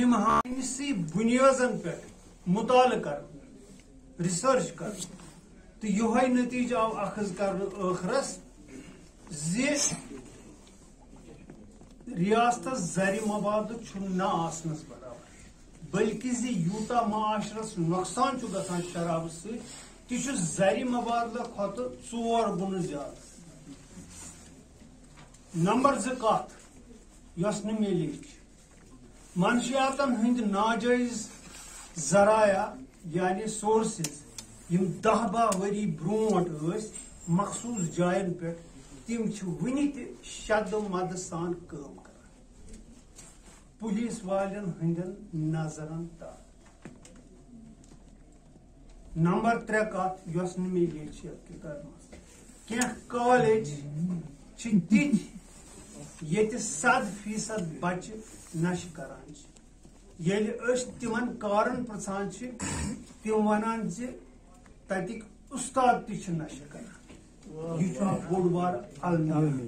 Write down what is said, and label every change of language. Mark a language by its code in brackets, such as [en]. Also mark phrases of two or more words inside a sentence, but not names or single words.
[ks] نِمہانسٕے بُنیٲزن پٮ۪ٹھ مُطالعہٕ کرُن رِسٲرٕچ کرُن تو یہ نتیجہ آو اخذ کر ٲخرس زِ ریاست زر مبادلہ نہ آسنس برابر بلکہ زِ یوتا معاشرس نقصان گژھان شراب ست تہ زر مبادلہ کھت 4 گن زیادہ. نمبر 2 کت یس نہ میلے منشیاتن ہند ناجائز ذرائع یعنی سورسز یم 10-12 وری برونٹ مخصوص جائن پہ تم ونہ تہ شد مد سان کام کران پولیس والن ہندن نظرن تحت. نمبر 3 کت یس نہ مے کتاب مز کی کالج تت یہ 100% بچہ نشہ کران یل تمن کارن پرچان تم ونان تتک استاد تہ نشہ کران یہ بوڑ بار المیہ.